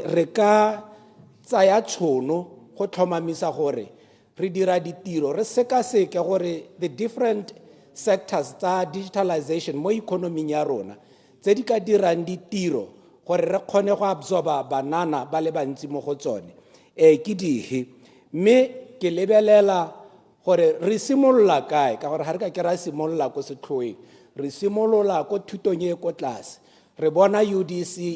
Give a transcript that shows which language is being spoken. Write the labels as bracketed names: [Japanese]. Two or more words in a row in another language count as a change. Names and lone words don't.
[Tswana] re ka tsaya tshono go tlhomamisa gore re dira ditiro re sekaseke gore [English] the different sectors [Tswana] tsa digitalization mo economy ya rona tse di ka dirang ditiro gore re kgone go absorba banana ba le bantsi mo go tsone ke dihe mme ke lebelela gore re simolola kae ka gore ha re ka ke ra simolola ko setlhoeng re simolola ko thutong e ko tlase re bona UDC